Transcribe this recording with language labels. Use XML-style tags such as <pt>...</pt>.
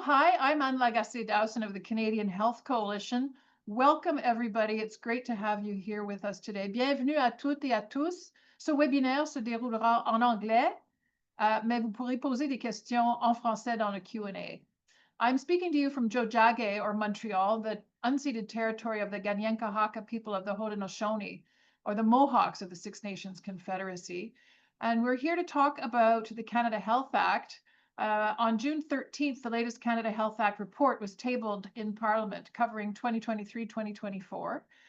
<en>Hi, I'm Anne Lagacé Dowson of the Canadian Health Coalition. Welcome, everybody. It's great to have you here with us today.</en> <fr>Bienvenue à toutes et à tous. Ce webinaire se déroulera en anglais, mais vous pourrez poser des questions en français dans le Q&A.</fr> <en>I'm speaking to you from Jojage, or Montreal, the unceded territory of the Ganyankahaka people of the Haudenosaunee, or the Mohawks of the Six Nations Confederacy. And we're here to talk about the Canada Health Act. On June 13th, the latest Canada Health Act report was tabled in Parliament, covering 2023-2024.</en>